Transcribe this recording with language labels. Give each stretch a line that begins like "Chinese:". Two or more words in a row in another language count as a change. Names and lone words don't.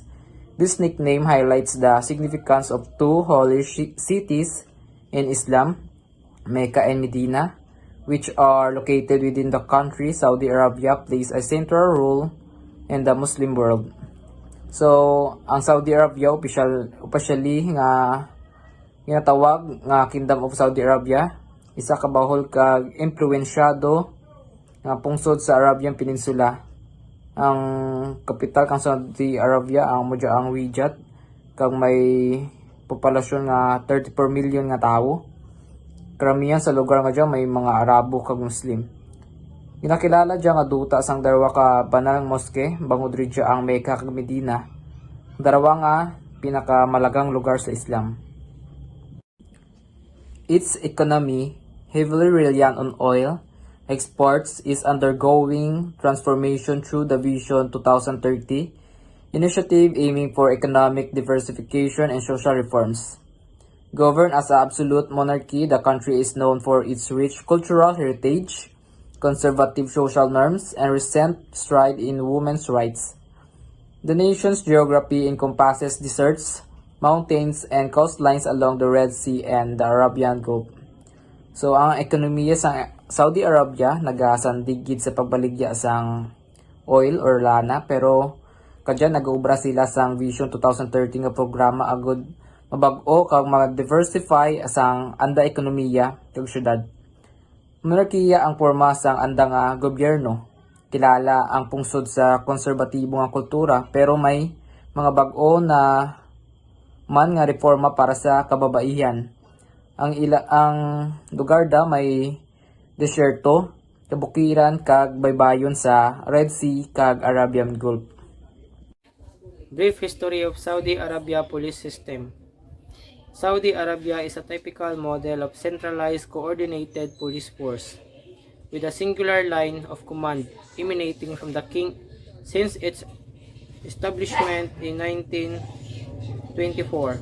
English: This nickname highlights the significance of two holy cities in Islam, Mecca and Medina, which are located within the country. Saudi Arabia plays a central role in the Muslim world. So,
Hiligaynon: ang Saudi Arabia officially nga ginatawag nga Kingdom of Saudi Arabia, isa ka bahol kag impluwensyado nga pungsod sa Arabian Peninsula. Ang kapital kang Saudi Arabia ang ang Riyadh, kag may populasyon nga 34 million nga tawo. Karamihan sa lugar nga dyan may mga Arabo kag Muslim. Ginakilala dyan nga duta sang darawa ka banal moske bangod rin dyan ang Mecca kag Medina. Darawa nga pinakamalagang lugar sa Islam.
English: Its economy, heavily reliant on oil exports, is undergoing transformation through the Vision 2030 initiative aiming for economic diversification and social reforms. Governed as an absolute monarchy, the country is known for its rich cultural heritage, conservative social norms, and recent stride in women's rights. The nation's geography encompasses deserts, mountains, and coastlines along the Red Sea and the Arabian Gulf. So,
Hiligaynon: ang ekonomiya sa Saudi Arabia nagasandigid sa pagbaligya sang oil or lana, pero kadyan nag-uubra sila sang Vision 2030 nga programa agud mabag-o kag mag-diversify sang anda ekonomiya kag syudad. Monarkiya ang porma sang anda nga gobyerno. Kilala ang pungsod sa konserbatibo nga kultura, pero may mga bag-o na man nga reforma para sa kababaihan. Ang lugar da may desyerto, kabukiran kag baybayon sa Red Sea kag Arabian Gulf.
English: Brief history of Saudi Arabia police system. Saudi Arabia is a typical model of centralized coordinated police force with a singular line of command emanating from the king since its establishment in 1924.